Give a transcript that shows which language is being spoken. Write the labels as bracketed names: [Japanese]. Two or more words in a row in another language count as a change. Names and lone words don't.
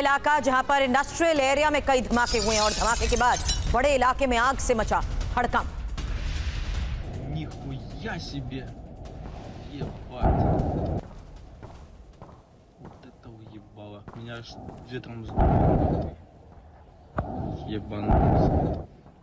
[Hindi] इलाका, जहां पर [English] industrial area [Hindi] में कई धमाके हुए हैं और धमाके के बाद बड़े इलाके में आग से मचा हड़कंप। [Russian] Нихуя себе! Ебать! Вот это уебало! Меня аж ветром сдуло. Ебанулся.